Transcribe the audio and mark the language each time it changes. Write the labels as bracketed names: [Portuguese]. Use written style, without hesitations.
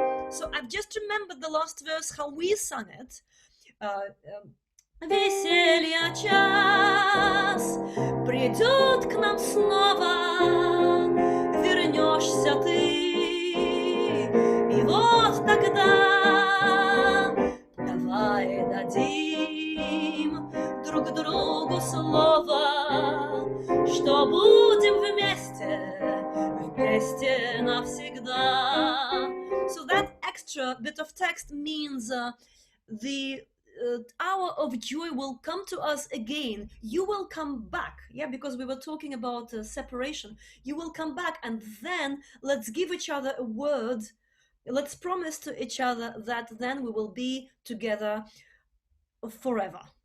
[English] So I've just remembered the last verse, how we sung it. [Russian] Веселье час придет к нам снова, вернешься ты, и вот тогда давай дадим друг другу слово, что будем вместе, вместе навсегда. [English] So that extra bit of text means the hour of joy will come to us again. You will come back, yeah, because we were talking about separation. You will come back, and then let's give each other a word let's promise to each other that then we will be together forever.